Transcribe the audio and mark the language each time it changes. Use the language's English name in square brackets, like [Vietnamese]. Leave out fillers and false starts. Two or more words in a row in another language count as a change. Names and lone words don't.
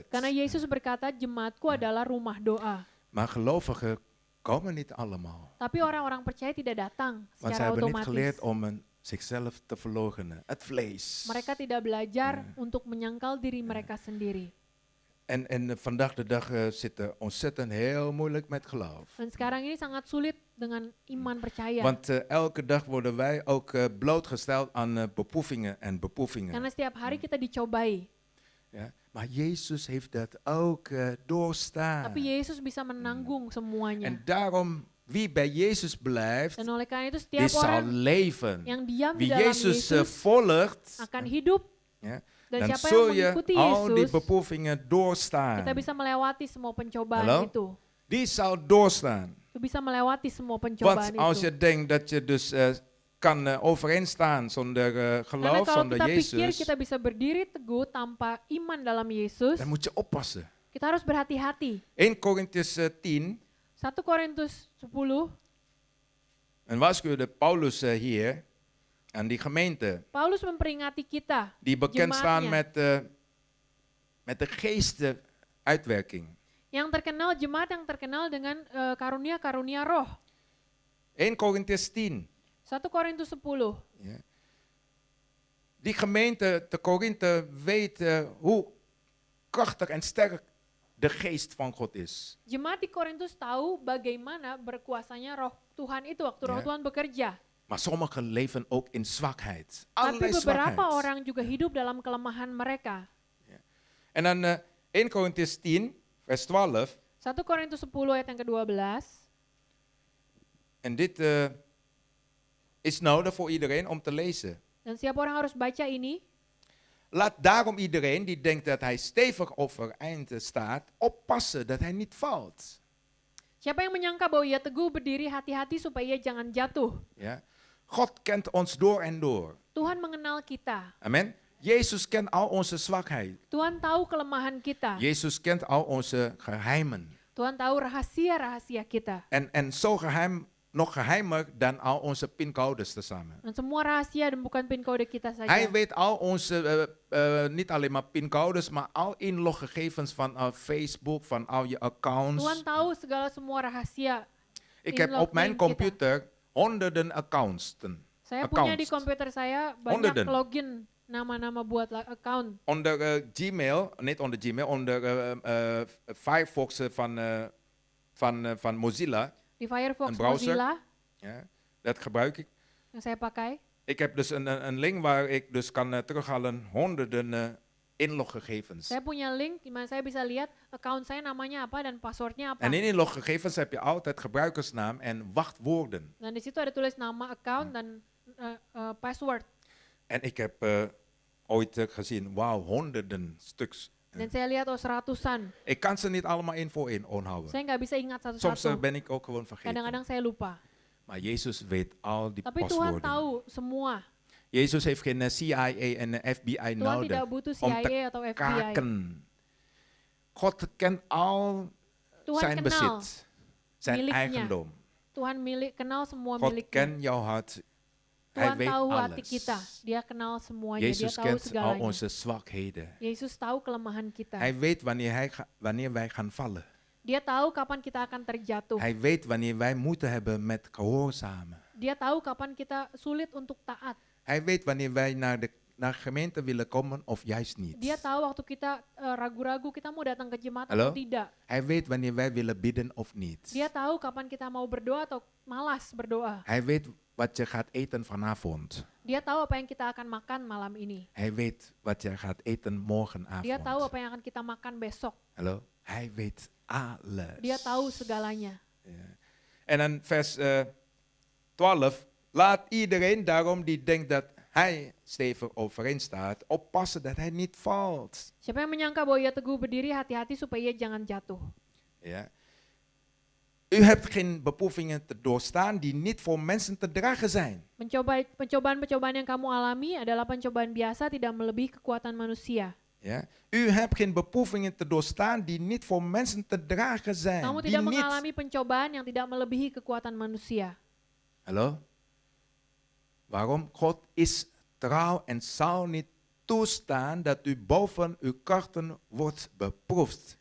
[Indonesian] Karena Yesus berkata, jemaatku adalah rumah doa. [Dutch] Maar gelovigen komen niet allemaal. [Indonesian] Tapi orang-orang percaya tidak datang [Dutch] Want zij [Indonesian] secara [Dutch] hebben niet [Indonesian] otomatis. [Dutch] geleerd om zichzelf te verloochenen. Het vlees. [Indonesian] Mereka tidak belajar untuk menyangkal diri mereka sendiri. [Dutch] En vandaag de dag zit er ontzettend heel moeilijk met geloof. [Indonesian] Dan sekarang ini sangat sulit dengan iman percaya. [Dutch] Want elke dag worden wij ook blootgesteld aan beproevingen en beproevingen. [Indonesian] Karena setiap hari kita dicobai. [Dutch] Ja? Maar Jezus heeft dat ook doorstaan. [Indonesian] Tapi Yesus bisa menanggung semuanya. [Dutch] En daarom, wie bij Jezus blijft, [Indonesian] Dan oleh karena itu [Dutch] die [Indonesian] setiap [Dutch] zal [Indonesian] orang [Dutch] leven. [Indonesian] yang diam di [Dutch] Wie [Indonesian] dalam [Dutch] Jezus [Indonesian] Yesus [Dutch] volgt, [Indonesian] akan hidup. [Dutch] ja, [Indonesian] Dan dan siapa [Dutch] zul [Indonesian] yang [Dutch] je [Indonesian] mengikuti [Dutch] al die [Indonesian] Yesus, [Dutch] beproevingen doorstaan. [Indonesian] kita bisa melewati semua pencobaan [Dutch] Hallo? [Indonesian] itu. [Dutch] Die zal doorstaan. [Indonesian] Kita bisa melewati semua pencobaan [Dutch] Want als [Indonesian] itu. [Dutch] je denkt dat je dus kan overeenstaan zonder [Indonesian] Karena [Dutch] geloof, [Indonesian] kalau [Dutch] zonder [Indonesian] kita pikir [Dutch] Jezus, [Indonesian] kita bisa berdiri teguh tanpa iman dalam Yesus, [Dutch] dan moet je oppassen. [Indonesian] kita harus berhati-hati. [Dutch] 1 Korintiërs 10, [Indonesian] 1 Korintus 10, [Dutch] en waarschuwde Paulus hier aan die gemeente, [Indonesian] Paulus memperingati kita, [Dutch] die bekend staan [Indonesian] jemaatnya, [Dutch] met de geestenuitwerking. [Indonesian] yang terkenal, jemaat yang terkenal dengan karunia-karunia roh. [Dutch] 1 Korintiërs 10. [Indonesian] 1 Korintus 10. [Dutch] Ja. Die gemeente te Korinthe weet hoe krachtig en sterk de geest van God is. [Indonesian] Jemaat di Korintus tahu bagaimana berkuasanya roh Tuhan itu waktu roh Ya. Tuhan bekerja. [Dutch] Maar sommigen leven ook in zwakheid. [Indonesian] Tapi [Dutch] Allerlei [Indonesian] beberapa [Dutch] zwakheid. [Indonesian] orang juga hidup dalam kelemahan mereka. [Dutch] En dan 1 Korintiërs 10, vers 12. [Indonesian] 1 Korintus 10 ayat yang ke-12. [Dutch] En dit is nodig voor iedereen om te lezen. [Indonesian] Dan setiap orang harus baca ini. [Dutch] Laat daarom iedereen die denkt dat hij stevig overeind staat, oppassen dat hij niet valt. [Indonesian] Siapa yang menyangka bahwa ia teguh berdiri, hati-hati supaya ia jangan jatuh. [Dutch] Ja? God kent ons door en door. [Indonesian] Tuhan mengenal kita. Amen. [Dutch] Jezus kent al onze zwakheid. [Indonesian] Tuhan tahu kelemahan kita. [Dutch] Jezus kent al onze geheimen. [Indonesian] Tuhan tahu rahasia-rahasia kita. [Dutch] En zo geheim, nog geheimer dan al onze pincodes tezamen. [Indonesian] Dan semua rahasia dan bukan pin kode kita saja. [Dutch] Hij weet al onze, niet alleen maar pincodes, maar al inloggegevens van Facebook, van al je accounts. [Indonesian] Tuhan tahu segala semua rahasia. [Dutch] Ik heb op mijn computer honderden accounts. [Indonesian] Saya punya di komputer saya banyak [Dutch] Honderden. [Indonesian] login nama-nama buat account. [Dutch] Onder Gmail, niet onder Gmail, onder Firefox van Mozilla. [Indonesian] Di Firefox [Dutch] Een browser. [Indonesian] Mozilla [Dutch] Ja, dat gebruik ik. [Indonesian] yang saya pakai. [Dutch] Ik heb dus een link waar ik dus kan terughalen honderden inloggegevens. [Indonesian] Saya punya link di mana saya bisa lihat account saya namanya apa dan passwordnya apa. [Dutch] En in inloggegevens heb je altijd gebruikersnaam en wachtwoorden. [Indonesian] Dan di situ ada tulis nama account dan password. [Dutch] En ik heb ooit gezien, wauw, honderden stuks. [Indonesian] Dan saya lihat seratusan. [Dutch] Ik kan ze niet allemaal één voor één onthouden. [Indonesian] Saya nggak bisa ingat [Dutch] Soms [Indonesian] satu-satu. [Dutch] ben ik ook gewoon vergeten. [Indonesian] Kadang-kadang saya lupa. [Dutch] Maar Jezus weet al die [Indonesian] Tapi Tuhan [Dutch] paswoorden. [Indonesian] tahu semua. [Dutch] Jezus heeft geen CIA en FBI [Indonesian] Tuhan [Dutch] nodig [Indonesian] tidak butuh [Dutch] om te [Indonesian] CIA atau FBI. [Dutch] kraken. God kent al [Indonesian] Tuhan [Dutch] zijn [Indonesian] kenal [Dutch] bezit, zijn [Indonesian] miliknya. [Dutch] eigendom. [Indonesian] Tuhan kenal semua [Dutch] God [Indonesian] miliknya. [Dutch] kent jouw hart. Hij [Indonesian] Tuhan [Dutch] weet [Indonesian] tahu hati [Dutch] alles. [Indonesian] kita. Dia kenal semuanya. [Dutch] Jezus [Indonesian] Dia tahu [Dutch] kent al [Indonesian] segalanya. [Dutch] onze zwakheden. [Indonesian] Yesus tahu kelemahan kita. [Dutch] Hij weet wanneer wij gaan vallen. [Indonesian] Dia tahu kapan kita akan terjatuh. [Dutch] Hij weet wanneer wij moeten hebben met gehoorzamen. [Indonesian] Dia tahu kapan kita sulit untuk taat. [Dutch] Hij weet wanneer wij naar gemeente willen komen of juist niet. [Indonesian] Dia tahu waktu kita ragu-ragu kita mau datang ke jemaat Halo? atau tidak. [Dutch] Hij weet wanneer wij willen bidden of niet. [Indonesian] Dia tahu kapan kita mau berdoa atau malas berdoa. [Dutch] Hij weet wat je gaat eten vanavond. [Indonesian] Dia tahu apa yang kita akan makan malam ini. [Dutch] Hij weet wat je gaat eten morgenavond. [Indonesian] Dia tahu apa yang akan kita makan besok. [Dutch] Hallo? Hij weet alles. [Indonesian] Dia tahu segalanya. [Dutch] Ja. En dan vers 12. Laat iedereen daarom die denkt dat hij stevig overeind staat, oppassen dat hij niet valt. [Indonesian] Siapa yang menyangka bahwa ia teguh berdiri, hati-hati supaya ia jangan jatuh. [Dutch] Ja. U hebt geen beproevingen te doorstaan die niet voor mensen te dragen zijn. [Indonesian] Pencobaan-pencobaan yang kamu alami adalah pencobaan biasa, tidak melebihi kekuatan manusia. [Dutch] Ja? U hebt geen beproevingen te doorstaan die niet voor mensen te dragen zijn. [Indonesian] Kamu [Dutch] Die [Indonesian] tidak [Dutch] niet- [Indonesian] mengalami pencobaan yang tidak melebihi kekuatan manusia. [Dutch] Hallo? Waarom? God is trouw en zal niet toestaan dat u boven uw krachten wordt beproefd.